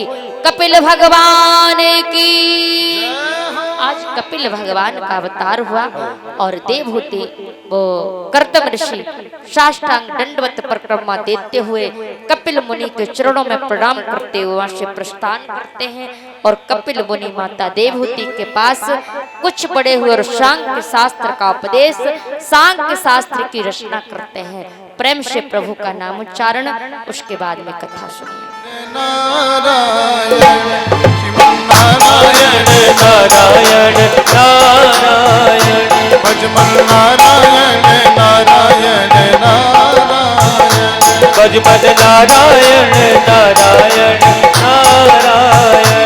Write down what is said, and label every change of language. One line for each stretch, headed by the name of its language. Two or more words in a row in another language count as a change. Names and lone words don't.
Hindi: कपिल भगवान की, आज कपिल भगवान का अवतार हुआ और देवहूति वो कर्दम ऋषि साष्टांग दंडवत परिक्रमा देते हुए कपिल मुनि के चरणों में प्रणाम करते हुए वहां से प्रस्थान करते हैं और कपिल मुनि माता देवहूति के पास कुछ बड़े हुए और सांख्य शास्त्र का उपदेश, सांख्य शास्त्र की रचना करते हैं। प्रेम से प्रभु का नाम उच्चारण, उसके बाद में कथा सुनिए। नारायण नारायण नारायण भजमन नारायण नारायण नारायण भजमन नारायण नारायण नारायण